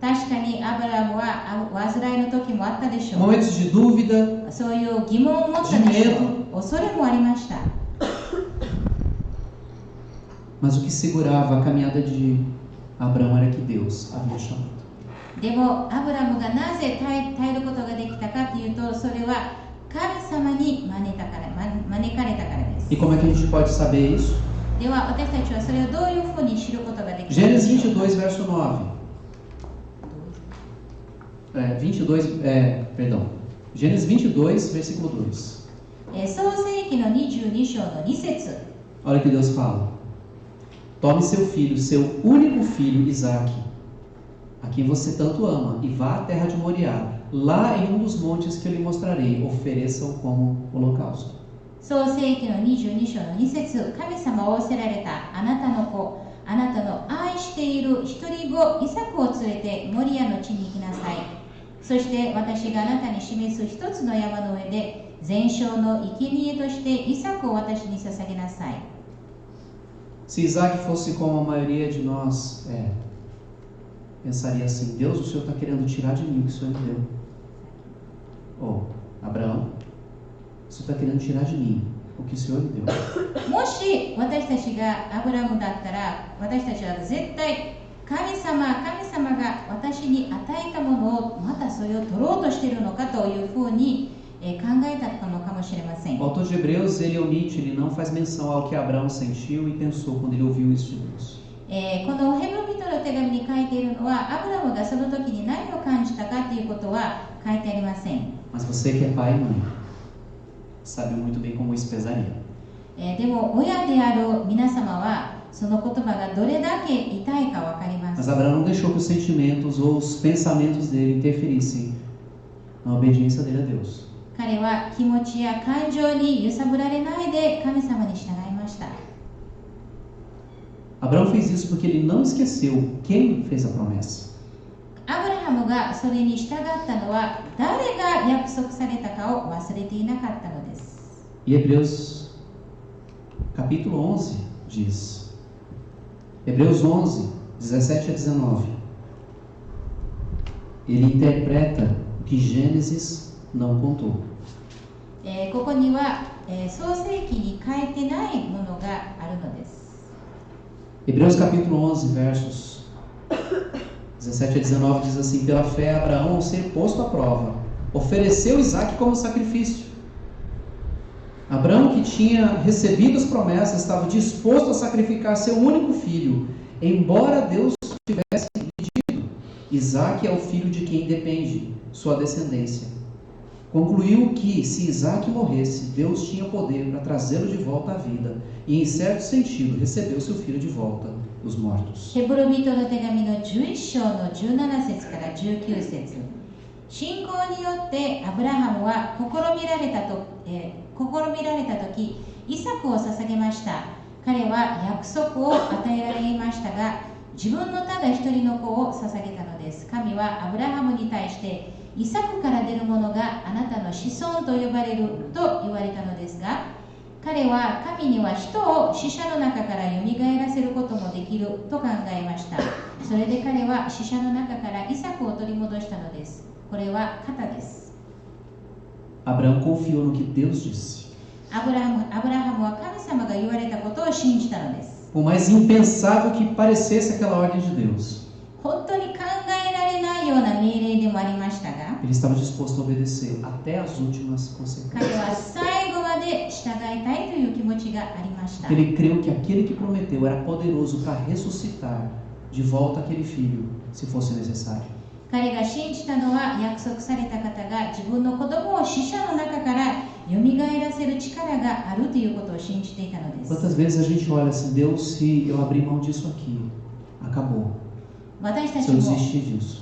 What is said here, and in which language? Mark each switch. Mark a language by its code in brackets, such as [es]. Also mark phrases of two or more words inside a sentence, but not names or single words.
[ja] 確かにアブラムは患いの時もあったでしょう。 [pt] momentos de dúvida, [ja] そういう疑問を持ったでしょう。恐れもありました。 [pt] mas o que segurava a caminhada de Abraão era que Deus havia chamado. [ja] でもアブラムがなぜ耐えることができたかというと、それは神様に招かれたからです。 [pt] E como é que a gente pode saber isso? [ja] では私たちはそれをどういうふうに知ることができるで [pt] Gênesis [ja] しょうか。 [pt] 22, verso 9. Gênesis 22, versículo 2. [ja] 創世記の22章の2節。 [pt] Olha o que Deus fala. Tome seu filho, seu único filho, Isaque, a quem você tanto ama, e vá à terra de Moriá. Lá em um dos montes que eu lhe mostrarei, ofereça-o como holocausto. [ja] 創世記の22章の2節。神様を仰せられたあなたの子、あなたの愛している一人子イサクを連れてモリアの地に行きなさい。そして私があなたに示す一つの山の上で全焼の生贄としてイサクを私に捧げなさい。 [pt] Se Isaac fosse como a maioria de nós pensaria assim: Deus, o Senhor está querendo tirar de mim o que o Senhor me deu. Ou Abraão, o Senhor está querendo tirar de mim o que o Senhor me deu. [ja] もし私たちがアブラムだったら、私たちは絶対神様が私に与えたものをまたそれを取ろうとしているのかというふうに考えたのかもしれません。 [pt] O autor de Hebreus, ele omite, ele não faz menção ao que Abraão sentiu e pensou quando ele ouviu isso de Deus. [ja] このヘブル人の手紙に書いているのは、アブラムがその時に何を感じたかということは書いてありません。 [pt] Mas você que é pai e mãe, sabe muito bem como isso pesaria. [ja] でも親である皆様はその言葉がどれだけ痛いかわかります。 [pt] Mas Abraão não deixou que os sentimentos ou os pensamentos dele interferissem na obediência dele a Deus. [ja] 彼は気持ちや感情に揺さぶられないで神様に従いました。 [pt] Abraão fez isso porque ele não esqueceu quem fez a promessa. [ja] アブラハムがそれに従ったのは誰が約束されたかを忘れていなかったのです。 [pt] E Hebreus capítulo 11 diz, Hebreus 11, 17 a 19, ele interpreta o que Gênesis não contou. [ja] ここには、創世記に書いてないものがあるのです。 [pt] Hebreus capítulo 11, versos 17 a 19 diz assim: Pela fé, Abraão, ao ser posto à prova, ofereceu Isaque como sacrifício. Abraão, que tinha recebido as promessas, estava disposto a sacrificar seu único filho, embora Deus tivesse pedido. Isaque é o filho de quem depende sua descendência. Concluiu que, se Isaque morresse, Deus tinha poder para trazê-lo de volta à vida e, em certo sentido, recebeu seu filho de volta dos mortos. [ja] ヘブル人の手紙の11章の17節から19節。信仰によってアブラハムは試みられた時、イサクを捧げました。彼は約束を与えられましたが、自分のただ一人の子を捧げたのです。神はアブラハムに対して、イサクから出るものがあなたの子孫と呼ばれると言われたのですが、彼は神には人を死者の中からよみがえらせることもできると考えました。それで彼は死者の中からイサクを取り戻したのです。これは型です。 [pt] Abraão confiou no que Deus disse. [ja] アブラハムは神様が言われたことを信じたのです。 [pt] Por mais impensável que parecesse aquela ordem de Deus, [ja] 本当に考えられないような命令でもありましたが、 [pt] ele estava disposto a obedecer até as últimas [ja] 彼は [pt] consequências. [ja] 最後まで従いたいという気持ちがありました。 [pt] Ele creu que aquele que prometeu era poderoso para ressuscitar de volta aquele filho, se fosse necessário. [ja] 彼が信じたのは、約束された方が自分の子供を死者の中からよみがえらせる力があるということを信じていたのです。 [pt] Quantas vezes a gente olha assim: Deus, se eu abrir mão disso aqui, acabou. [ja] 私た [pt] Se [ja] ち [pt] eu [ja] も [pt] desistir disso.